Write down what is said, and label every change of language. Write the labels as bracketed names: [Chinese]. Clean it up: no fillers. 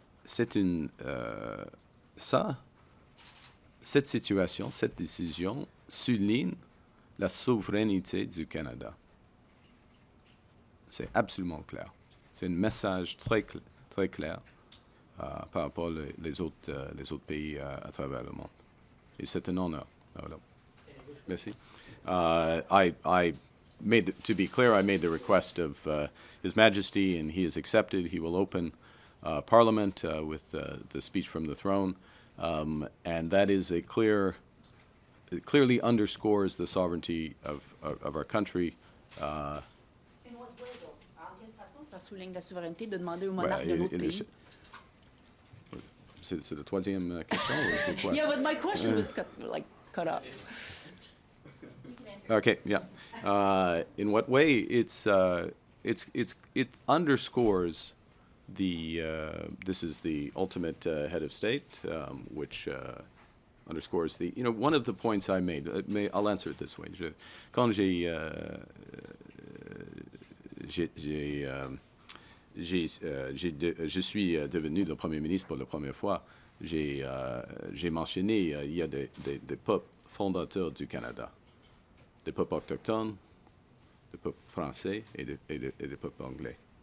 [French] c'est une cette situation, cette décision souligne la souveraineté du Canada. C'est absolument clair. C'est un message très clair par rapport les autres pays à travers le monde. Et c'est un honneur. Voilà. Merci. [English] To be clear, I made the request of His Majesty, and he has accepted. He will open Parliament with the speech from the throne, and that is it clearly underscores the sovereignty of our country. [French] En quelle façon ça souligne la souveraineté de demander au monarque d'un autre pays? C'est la troisième question ou c'est quoi? [English] Yeah, but my question was cut off. Okay, yeah. In what way? It underscores this is the ultimate head of state, which underscores one of the points I made. I'll answer it this way. [French] Quand je suis devenu le Premier ministre pour la première fois, j'ai mentionné il y a des peuples fondateurs du Canada, des peuples autochtones, des peuples français et des peuples anglais.